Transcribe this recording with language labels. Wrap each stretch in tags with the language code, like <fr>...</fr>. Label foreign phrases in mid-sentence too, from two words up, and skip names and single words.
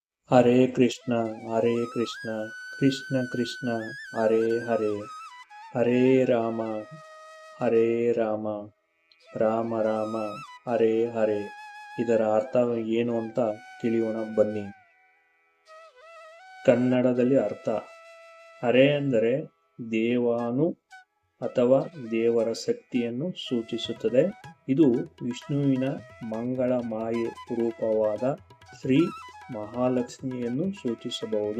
<sa>ಹರೇ ಕೃಷ್ಣ ಹರೇ ಕೃಷ್ಣ ಕೃಷ್ಣ ಕೃಷ್ಣ ಹರೇ ಹರೇ ಹರೇ ರಾಮ ಹರೇ ರಾಮ ರಾಮ ರಾಮ ಹರೇ ಹರೇ.</sa> <kn>ಇದರ ಅರ್ಥ ಏನು ಅಂತ ತಿಳಿಯೋಣ ಬನ್ನಿ. ಕನ್ನಡದಲ್ಲಿ ಅರ್ಥ: ಹರೇ ಅಂದರೆ ದೇವಾನು ಅಥವಾ ದೇವರ ಶಕ್ತಿಯನ್ನು ಸೂಚಿಸುತ್ತದೆ. ಇದು ವಿಷ್ಣುವಿನ ಮಂಗಳ ಮಾಯೆ ರೂಪವಾದ ಶ್ರೀ ಮಹಾಲಕ್ಷ್ಮಿಯನ್ನು ಸೂಚಿಸಬಹುದು.</kn>